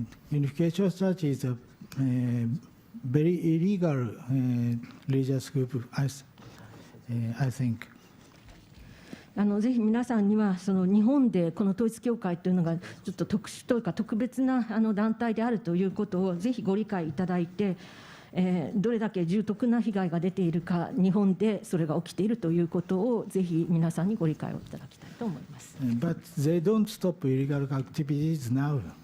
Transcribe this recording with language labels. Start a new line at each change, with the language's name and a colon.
English: Unification Church is a very illegal religious group, I think.
Japanese: ぜひ皆さんにはその日本でこの統一教会というのがちょっと特殊というか特別な団体であるということをぜひご理解いただいて、どれだけ重篤な被害が出ているか、日本でそれが起きているということをぜひ皆さんにご理解をいただきたいと思います。
English: But they don't stop illegal activities now.